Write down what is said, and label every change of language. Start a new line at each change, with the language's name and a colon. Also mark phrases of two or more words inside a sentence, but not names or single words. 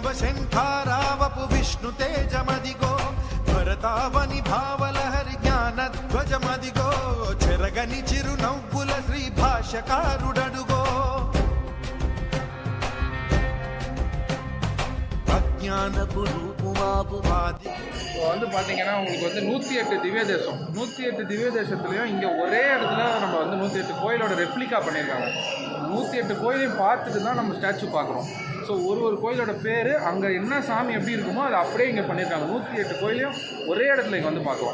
Telugu: శంఖారావపు విష్ణు తేజమదిగో భరతావని భావలహరి జ్ఞాన ధ్వజమదిగో చెరగని చిరు నవ్వుల శ్రీ భాష్యకారుడడుగో అజ్ఞానపు రూపుమాపు వాది.
Tamil: இப்போ வந்து பார்த்தீங்கன்னா உங்களுக்கு வந்து 108 திவ்ய தேசம், 108 திவ்ய தேசத்துலையும் இங்கே ஒரே இடத்துல நம்ம வந்து 108 கோயிலோட ரெப்ளிகா பண்ணியிருக்காங்க. 108 கோயிலையும் பார்த்துட்டு தான் நம்ம ஸ்டாச்சு பார்க்குறோம். ஸோ ஒரு கோயிலோட பேர், அங்கே என்ன சாமி எப்படி இருக்குமோ அதை அப்படியே இங்கே பண்ணியிருக்காங்க. 108 கோயிலையும் ஒரே இடத்துல இங்கே வந்து பார்க்கலாம்.